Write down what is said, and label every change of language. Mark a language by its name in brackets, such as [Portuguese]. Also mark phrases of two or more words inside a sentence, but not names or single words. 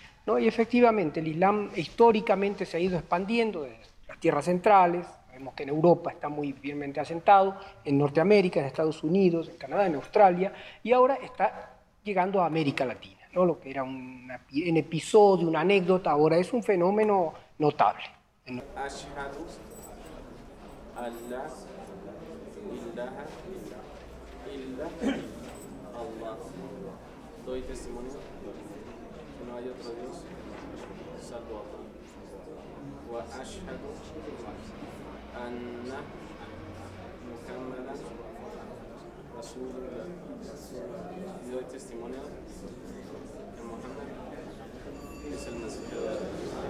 [Spanish] Y efectivamente el Islam históricamente se ha ido expandiendo desde las tierras centrales. Vemos que en Europa está muy firmemente asentado, en Norteamérica, en Estados Unidos, en Canadá, en Australia, y ahora está llegando a América Latina, ¿no? Lo que era un episodio, una anécdota, ahora es un fenómeno notable. [Arabic] أشهد أن لا إله إلا الله. [Spanish] Doy testimonio que no hay otro Dios salvo Allah. [Arabic] وأشهد أن محمدا رسول الله. [Spanish] Y doy testimonio que Muhammad es el mensajero de Allah.